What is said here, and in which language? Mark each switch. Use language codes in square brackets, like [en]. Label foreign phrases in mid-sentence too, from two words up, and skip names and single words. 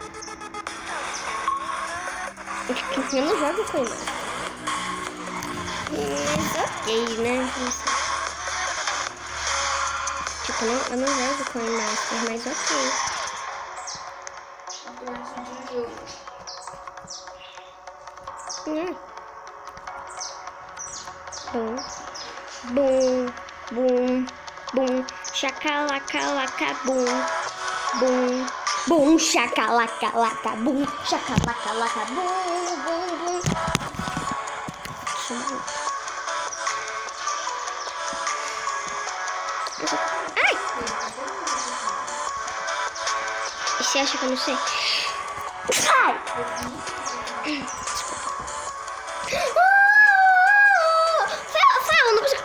[pt] Eu não jogo com o Master. Mas ok, né? Tipo, eu não jogo com o Master, mas ok. Bum, bum, bum, bum, chacalaca, bum, bum, bum, chacalaca, bum, chacalaca, bum. Ai! Você acha que eu não sei? Ai! Rafael, eu não consigo.